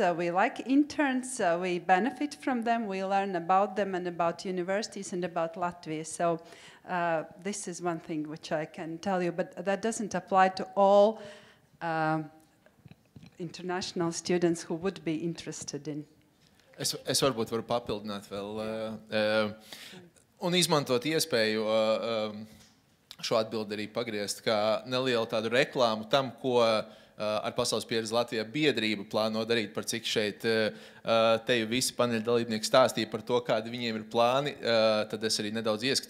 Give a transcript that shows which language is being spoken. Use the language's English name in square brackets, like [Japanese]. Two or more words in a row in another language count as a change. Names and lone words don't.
[English] We like interns. We benefit from them. We learn about them and about universities and about Latvia. So this is one thing which I can tell you, but that doesn't apply to all international students who would be interested in. [Latvian] Es varbūt varu papildināt vēl un izmantot iespēju šo atbildi arī pagriezt kā nelielu tādu reklāmu tam, ko ar Pasaules pieredzi Latvijā biedrība plāno darīt, par cik šeit te jau visi paneļa dalībnieki stāstīja par to, kādi viņiem ir plāni, tad es arī nedaudz ieskicēšu.